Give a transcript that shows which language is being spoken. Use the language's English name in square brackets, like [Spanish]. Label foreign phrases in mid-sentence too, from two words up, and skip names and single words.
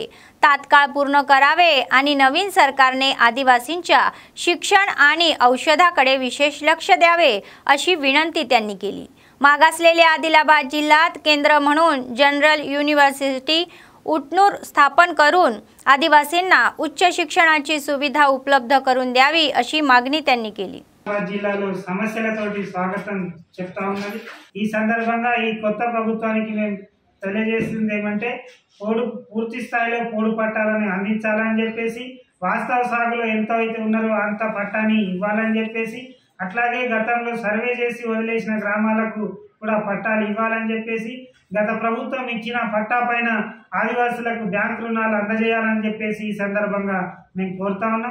[Marathi] तात्काळ पूर्ण करावे आणि नवीन सरकारने आदिवासींच्या शिक्षण आणि औषधाकडे विशेष लक्ष द्यावे अशी विनंती त्यांनी केली. मागासलेल्या आदिलाबाद जिल्ह्यात केंद्र म्हणून [English] General University [Marathi] उटनूर स्थापन करून आदिवासींना उच्च शिक्षणाची सुविधा उपलब्ध करून द्यावी अशी मागणी त्यांनी केली. [Telugu] జిల్లాలో సమస్యలతోటి స్వాగతం చెప్తా ఉన్నది. ఈ సందర్భంగా ఈ కొత్త ప్రభుత్వానికి మేము తెలియజేస్తుంది ఏమంటే పూర్తి స్థాయిలో పోడు పట్టాలని అందించాలని చెప్పేసి, వాస్తవ సాగులో ఎంత అయితే ఉన్నారో అంత పట్టాని ఇవ్వాలని చెప్పేసి, అట్లాగే గతంలో సర్వే చేసి వదిలేసిన గ్రామాలకు కూడా పట్టాలు ఇవ్వాలని చెప్పేసి, గత ప్రభుత్వం ఇచ్చిన పట్టా పైన ఆదివాసులకు బ్యాంకు రుణాలు అందజేయాలని చెప్పేసి ఈ సందర్భంగా మేము కోరుతా ఉన్నాం.